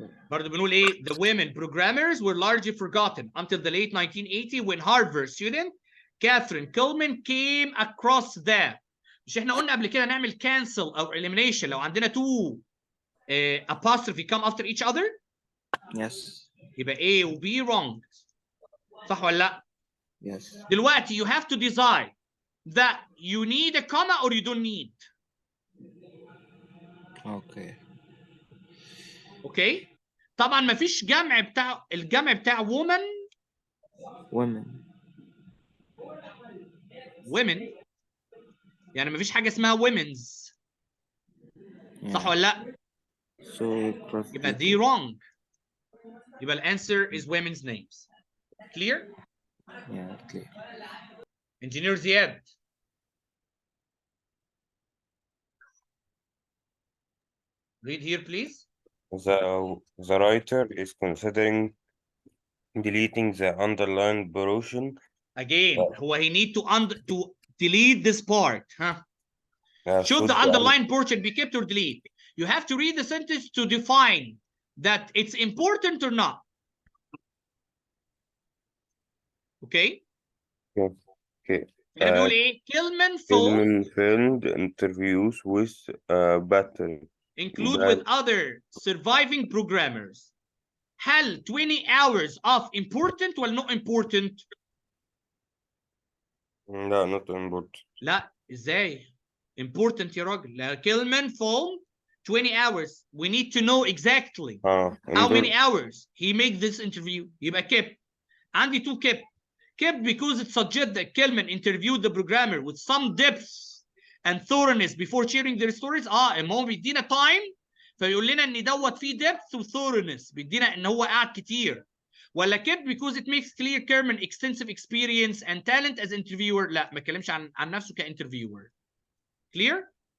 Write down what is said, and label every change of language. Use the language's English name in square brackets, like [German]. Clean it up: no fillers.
[Arabic] برضه بنقول ايه [English] the women programmers were largely forgotten until the late 1980 when Harvard student Catherine Kuhlman came across that. [Arabic] مش احنا قلنا قبل كده نعمل cancel او elimination لو عندنا [English] two apostrophe come after each other. Yes. [Arabic] يبقى A و B wrong. صح ولا لا؟ [English] Yes. [Arabic] دلوقتي [English] you have to decide that you need a comma or you don't need. Okay. [Arabic] اوكي؟ طبعا ما فيش جمع بتاع الجمع بتاع woman women يعني ما فيش حاجه اسمها women's. صح ولا لا؟ [English] So [Arabic] يبقى دي wrong. يبقى الانسر [English] is women's names. Clear? Yeah, clear. Engineer زياد. Read here please. The writer is considering deleting the underlined portion. Again, [Arabic] هو [English] he need to delete this part. Should should the underlined portion be kept or delete? You have to read the sentence to define that it's important or not. Okay? Okay. [Arabic] هنا بيقول ايه؟ Kilman [English] filmed interviews with battery. include with other surviving programmers. [Arabic] هل [English] 20 hours of important [Arabic] ولا [English] not important؟ [Arabic] لا [English] not important. [Arabic] لا ازاي؟ important يا راجل. لا [English] Kilman filmed 20 hours. We need to know exactly how many hours he made this interview. [Arabic] يبقى [English] kept. [Arabic] عندي [English] two kept. Kept because it suggests that Kilman interviewed the programmer with some depth and thoroughness before sharing their stories. [Arabic] اما هو بيدينا time فيقول لنا ان دوت فيه depth و thoroughness بيدينا ان هو قاعد كتير. [English] ولا kept because it makes clear Kilman extensive experience and talent as interviewer. [Arabic] لا ما اتكلمش عن نفسه كinterviewer. [English] Clear?